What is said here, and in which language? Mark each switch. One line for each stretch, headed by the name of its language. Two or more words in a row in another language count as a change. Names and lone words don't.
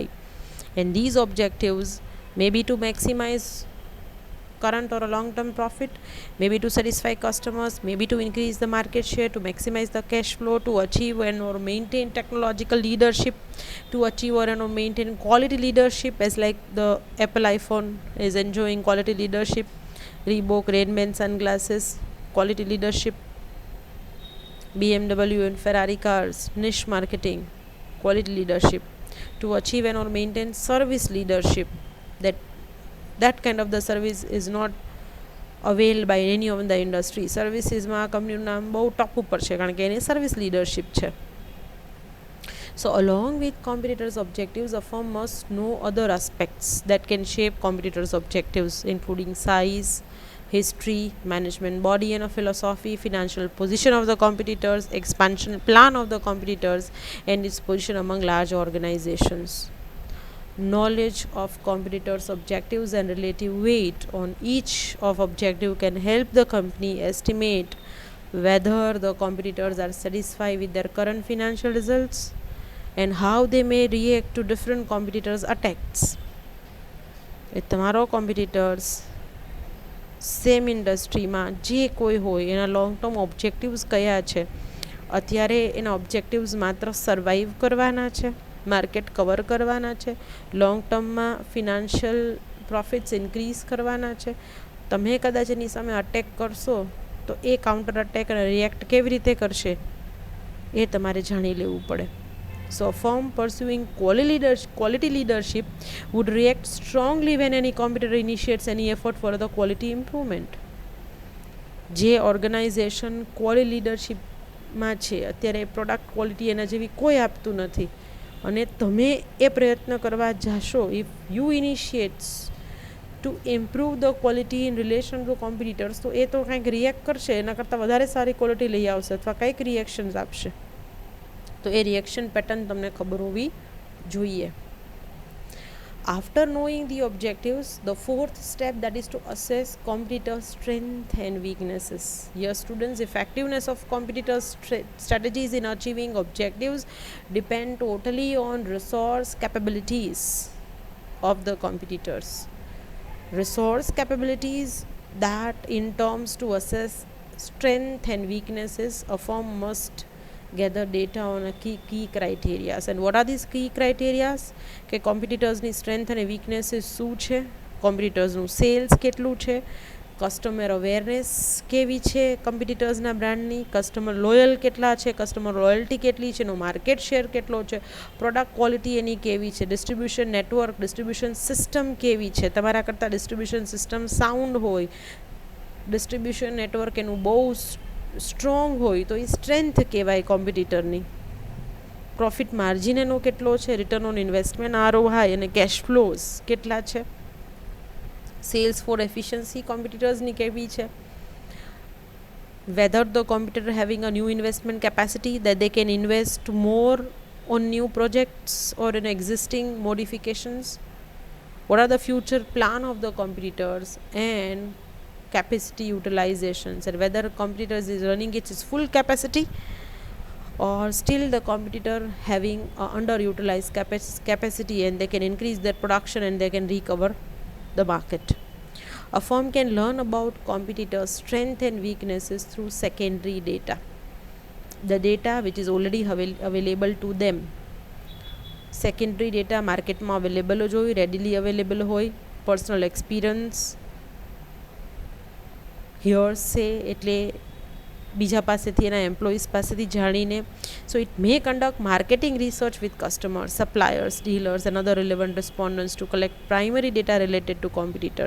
English: And these objectives may be to maximize current or a long-term profit, maybe to satisfy customers, maybe to increase the market share, to maximize the cash flow, to achieve and or maintain technological leadership, to achieve or maintain quality leadership, as like the Apple iPhone is enjoying quality leadership, Reebok, Redman sunglasses, quality leadership. BMW and Ferrari cars, niche marketing, quality leadership. To achieve and or maintain service leadership, that kind of the service is not availed by any of the industry.
Gujarati: સર્વિસીસમાં આ કંપનીનું નામ બહુ ટોપ ઉપર છે કારણ કે એની
English: service leadership
Gujarati: છે.
English: So along with competitors' objectives, a firm must know other aspects that can shape competitors' objectives, including size, history, management body and a philosophy, financial position of the competitors, expansion plan of the competitors, and its position among large organizations. Knowledge of competitors' objectives and relative weight on each of objective can help the company estimate whether the competitors are satisfied with their current financial results and how they may react to different competitors' attacks.
Gujarati: એ તમારો
English: competitors same industryમાં
Gujarati: જે કોઈ હોય એના
English: long term objectives
Gujarati: કયા છે. અત્યારે એના ઓબ્જેક્ટિવ્સ માત્ર સર્વાઈવ કરવાના છે,
English: market cover
Gujarati: કરવાના છે,
English: long termમાં financial profits increase
Gujarati: કરવાના છે. તમે કદાચ એની સામે અટેક કરશો તો એ
English: counter attack
Gujarati: અને રિએક્ટ કેવી રીતે કરશે એ તમારે જાણી લેવું પડે.
English: So a firm pursuing quality leadership would react strongly when any competitor initiates any effort for the quality improvement.
Gujarati: જે ઓર્ગેનાઇઝેશન
English: quality leadershipમાં
Gujarati: છે અત્યારે
English: product quality
Gujarati: એના જેવી કોઈ આપતું નથી અને તમે એ પ્રયત્ન કરવા જાશો,
English: if you initiates to improve the quality in relation to competitors,
Gujarati: તો એ તો કંઈક રિએક્ટ કરશે, એના કરતાં વધારે સારી ક્વોલિટી લઈ આવશે અથવા કંઈક રિએક્શન્સ આપશે. તો એ
English: reaction pattern
Gujarati: તમને ખબર હોવી જોઈએ.
English: After knowing the objectives, the fourth step, that is to assess competitors' strength and weaknesses. Here students, effectiveness of competitors' strategies in achieving objectives depend totally on resource capabilities of the competitors. Resource capabilities, that in terms to assess strength and weaknesses, a firm must gather data on a key criteria. And what are these key criteria?
Gujarati: કે કોમ્પિટિટર્સની સ્ટ્રેન્થ અને વીકનેસીસ શું છે, કોમ્પિટિટર્સનું સેલ્સ કેટલું છે,
English: customer awareness
Gujarati: કેવી છે કોમ્પિટિટર્સના બ્રાન્ડની,
English: customer loyal
Gujarati: કેટલા છે,
English: customer loyalty
Gujarati: કેટલી છે, એનો
English: market share
Gujarati: કેટલો છે,
English: product quality
Gujarati: એની કેવી છે,
English: distribution network, distribution system
Gujarati: કેવી છે, તમારા કરતાં
English: distribution system sound
Gujarati: હોય,
English: distribution network
Gujarati: એનું બહુ સ્ટ્રોંગ હોય તો એ સ્ટ્રેન્થ કહેવાય કોમ્પિટિટરની.
English: profit margin
Gujarati: એનો કેટલો છે,
English: return on investment ROI
Gujarati: અને
English: cash flows
Gujarati: કેટલા છે,
English: sales for efficiency competitorsની
Gujarati: કેવી છે,
English: whether the competitor having a new investment capacity that they can invest more on new projects or in existing modifications, what are the future plan of the competitors and capacity utilizations, and whether competitors is running its full capacity or still the competitor having underutilized capacity and they can increase their production and they can recover the market. A firm can learn about competitors' strength and weaknesses through secondary data, the data which is already available to them. Secondary data marketમાં available
Gujarati: જ હોય,
English: readily available
Gujarati: હોય,
English: personal experience,
Gujarati: હિયર્સે એટલે બીજા પાસેથી એના એમ્પ્લોઈઝ પાસેથી જાણીને.
English: so it may conduct marketing research with customers, suppliers, dealers and other relevant respondents to collect primary data related to competitors.